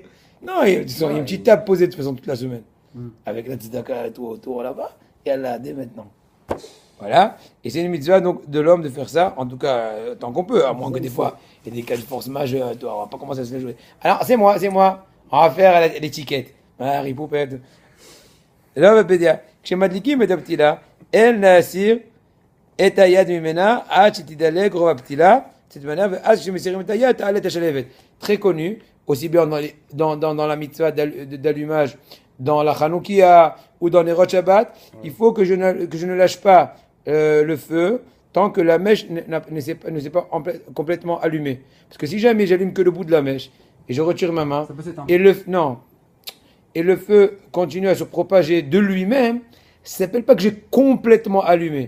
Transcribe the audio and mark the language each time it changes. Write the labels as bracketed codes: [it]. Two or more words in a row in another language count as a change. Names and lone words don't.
[fr] Non, il y a une petite table posée de toute façon toute la semaine. Avec la tzedaka et tout autour là-bas. Et elle l'a dès maintenant. Voilà. Et c'est une mitzvah donc, de l'homme de faire ça, en tout cas, tant qu'on peut, à moins que des fois, il y ait des cas de force majeure. On va pas commencer à se la jouer. Alors, c'est moi. On va faire l'étiquette. Marie Poupette. Là, on va dire, [he] כשמדליקים את הפתילה, אל להסיר את היד ממנה עד שתדלק רוב הפתילה, ואז כשמסירים את היד, תעלה את השלבת. [fr] Très connu, aussi bien dans la mitzvah d'allumage, dans la Hanoukia ou dans les Rosh Shabbat, il faut que je ne lâche pas le feu tant que la mèche ne s'est pas complètement allumée. Parce que si jamais j'allume que le bout de la mèche et je retire ma main, et le feu continue à se propager de lui-même, ça ne s'appelle pas que j'ai complètement allumé.